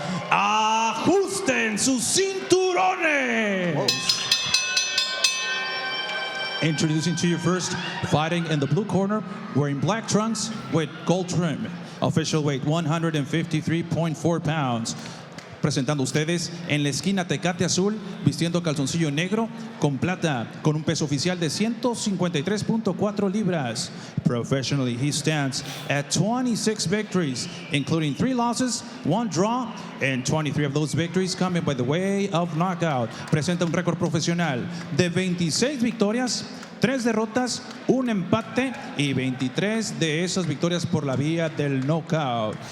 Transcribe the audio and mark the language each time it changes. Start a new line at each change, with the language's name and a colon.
Spanish: Ajusten sus cinturones.
English: Introducing to you first, fighting in the blue corner, wearing black trunks with gold trim. Official weight 153.4 pounds.
Spanish: presentando ustedes en la esquina Tecate Azul, vistiendo calzoncillo negro con plata, con un peso oficial de 153.4 libras.
English: Professionally, he stands at 26 victories, including 3 losses, 1 draw, and 23 of those victories coming by the way of knockout.
Spanish: Presenta un récord profesional de 26 victorias, 3 derrotas, 1 empate y 23 de esas victorias por la vía del knockout.